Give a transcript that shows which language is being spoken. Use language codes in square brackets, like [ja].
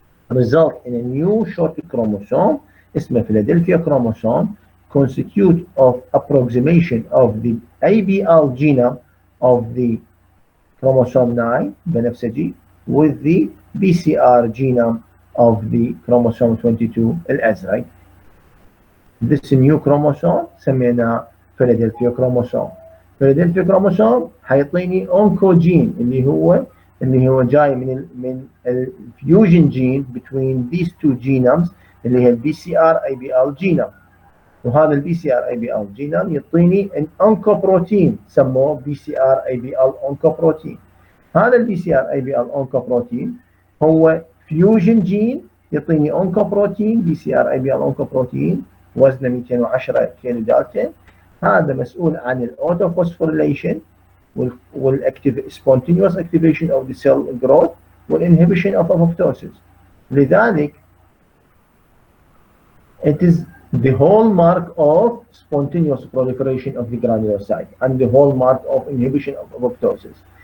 [en] Result in a new short chromosome [ar] اسمه [en] Philadelphia chromosome constitute of approximation of the ABL genome of the chromosome 9 [ar] بنفسجي [en] with the BCR genome of the chromosome 22 [ar] الأزرق. [en] This new chromosome [ar] سميناه [en] Philadelphia chromosome. [ar] Philadelphia chromosome حيعطيني oncogene اللي هو جاي من الفيوجن جين [en] between these two genomes [ar] اللي هي البي سي ار اي بي ال genome. وهذا البي سي ار اي بي ال genome يعطيني الأونكوبروتين سموه بي سي ار اي بي ال أونكوبروتين. هذا البي سي ار اي بي ال أونكوبروتين هو فيوجن جين يعطيني أونكوبروتين بي سي ار اي بي ال أونكوبروتين وزنه 210 كيلو دالتون. هذا مسؤول عن الاوتوفوسفوريليشن والاكتيف [en] spontaneous activation of the cell growth والinhibition of apoptosis. [ar] لذلك [en] it is the hallmark of spontaneous proliferation of the granulocyte and the hallmark of inhibition of apoptosis.